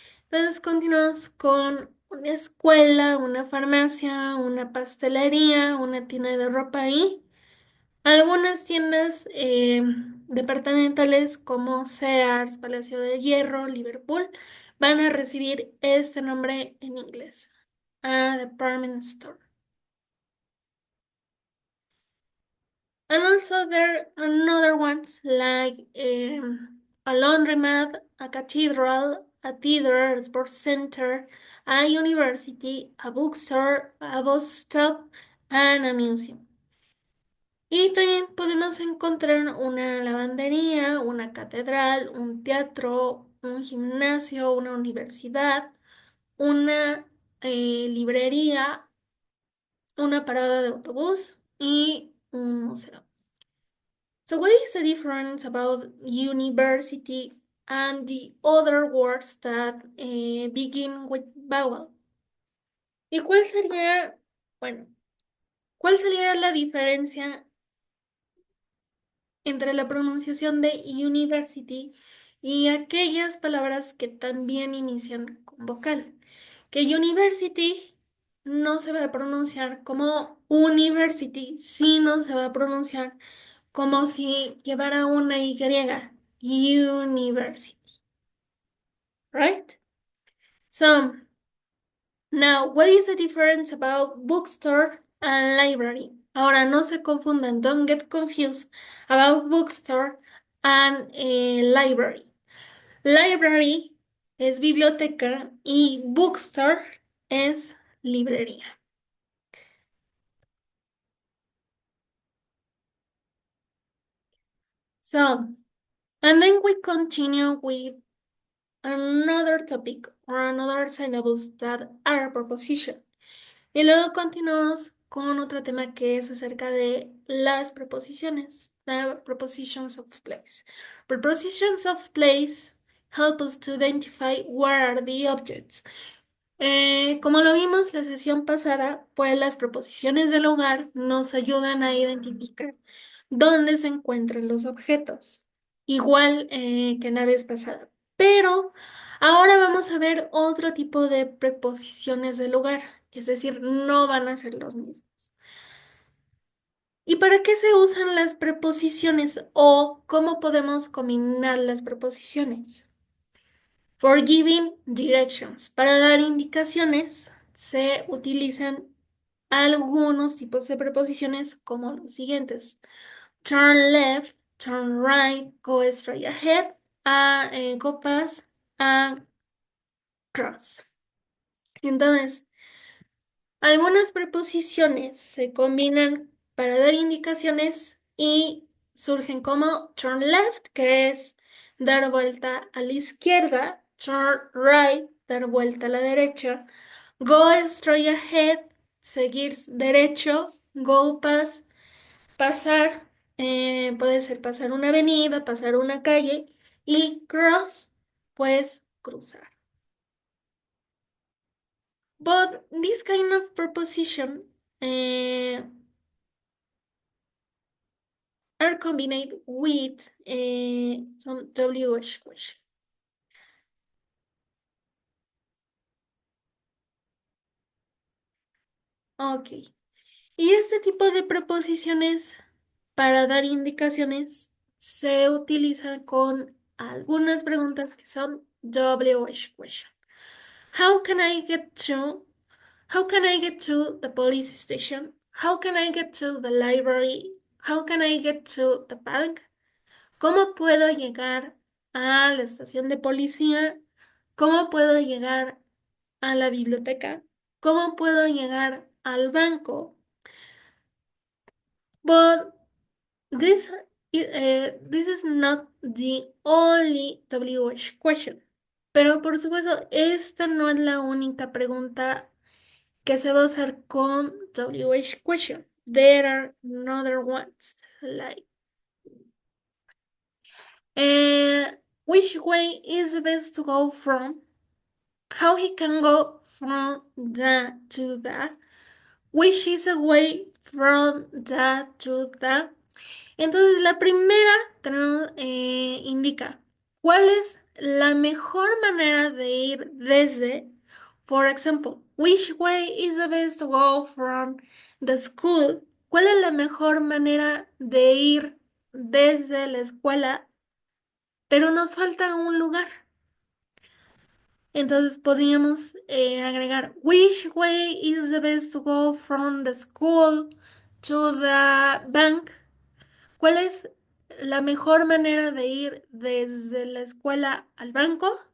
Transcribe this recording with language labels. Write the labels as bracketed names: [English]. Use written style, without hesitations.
[Spanish] Entonces continuamos con una escuela, una farmacia, una pastelería, una tienda de ropa y algunas tiendas departamentales como Sears, Palacio de Hierro, Liverpool, van a recibir este nombre en inglés, [English] a department store. And also there are another ones like a laundromat, a cathedral, a theater, a sports center, a university, a bookstore, a bus stop, and a museum. [Spanish] Y también podemos encontrar una lavandería, una catedral, un teatro, un gimnasio, una universidad, una librería, una parada de autobús y un museo. [English] So what is the difference about university and the other words that begin with vowel? [Spanish] ¿Y cuál sería, bueno, cuál sería la diferencia entre la pronunciación de university y aquellas palabras que también inician con vocal? Que university no se va a pronunciar como university, sino se va a pronunciar como si llevara una Y, university, right? [English] So, now, what is the difference about bookstore and library? [Spanish] Ahora, no se confundan, [English] don't get confused about bookstore and library. [Spanish] Library es biblioteca y bookstore es librería. [English] So, and then we continue with another topic or another syllables that are preposition. [Spanish] Y luego continuamos con otro tema que es acerca de las preposiciones, [English] the prepositions of place. Prepositions of place help us to identify where are the objects. [Spanish] Como lo vimos la sesión pasada, pues las preposiciones del lugar nos ayudan a identificar dónde se encuentran los objetos, igual que en la vez pasada. Pero ahora vamos a ver otro tipo de preposiciones del lugar, es decir, no van a ser los mismos. ¿Y para qué se usan las preposiciones o cómo podemos combinar las preposiciones? [English] For giving directions. [Spanish] Para dar indicaciones se utilizan algunos tipos de preposiciones como los siguientes. [English] Turn left, turn right, go straight ahead, go past, and cross. [Spanish] Entonces, algunas preposiciones se combinan para dar indicaciones y surgen como [English] turn left, [Spanish] que es dar vuelta a la izquierda, [English] turn right, [Spanish] dar vuelta a la derecha, [English] go straight ahead, [Spanish] seguir derecho, [English] go past, [Spanish] pasar, puede ser pasar una avenida, pasar una calle y cross, pues cruzar. [English] But this kind of preposition uh, are combined with some WH question. Ok. [Spanish] Y este tipo de preposiciones para dar indicaciones se utilizan con algunas preguntas que son WH question. [English] How can I get to? How can I get to the police station? How can I get to the library? How can I get to the bank? [Spanish] ¿Cómo puedo llegar a la estación de policía? ¿Cómo puedo llegar a la biblioteca? ¿Cómo puedo llegar al banco? [English] But this is not the only WH question. [Spanish] Pero por supuesto, esta no es la única pregunta que se va a usar con WH question. [English] There are other ones like which way is the best to go from? How he can go from that to that? Which is a way from that to that? [Spanish] Entonces, la primera indica cuál es la mejor manera de ir desde, [English] for example, which way is the best to go from the school? [Spanish] ¿Cuál es la mejor manera de ir desde la escuela? Pero nos falta un lugar. Entonces podríamos agregar, [English] which way is the best to go from the school to the bank? [Spanish] ¿Cuál es la mejor manera de ir desde la escuela al banco?